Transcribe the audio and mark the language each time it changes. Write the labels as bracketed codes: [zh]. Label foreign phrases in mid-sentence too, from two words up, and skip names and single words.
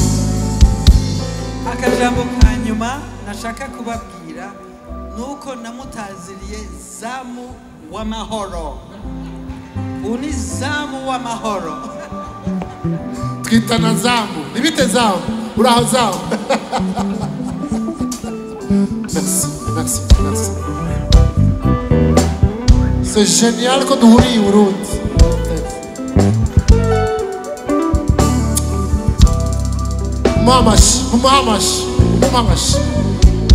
[rn] Akajambo ka nyuma nashaka kubabwira nuko namutaziriye zamu w'amahoro. Uni zamu w'amahoro. Twitana zamu. Nibite zamu. Uraho zamu. [fr] Merci, merci, merci. C'est génial [rn] ko duhuriye i Burundi. Mamash.